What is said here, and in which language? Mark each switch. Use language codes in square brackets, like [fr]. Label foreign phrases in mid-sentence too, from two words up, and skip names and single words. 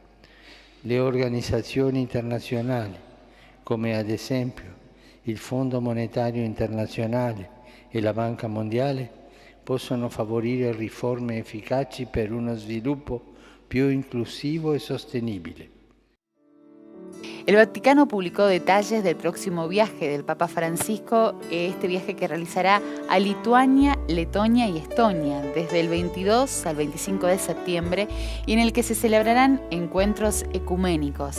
[it] Le organizzazioni internazionali, come ad esempio il Fondo Monetario Internazionale e la Banca Mondiale, possono favorire riforme efficaci per uno sviluppo più inclusivo e sostenibile. [es] El Vaticano publicó detalles del próximo viaje del Papa Francisco, este viaje que realizará a Lituania, Letonia y Estonia desde el 22 al 25 de septiembre y en el que se celebrarán encuentros ecuménicos.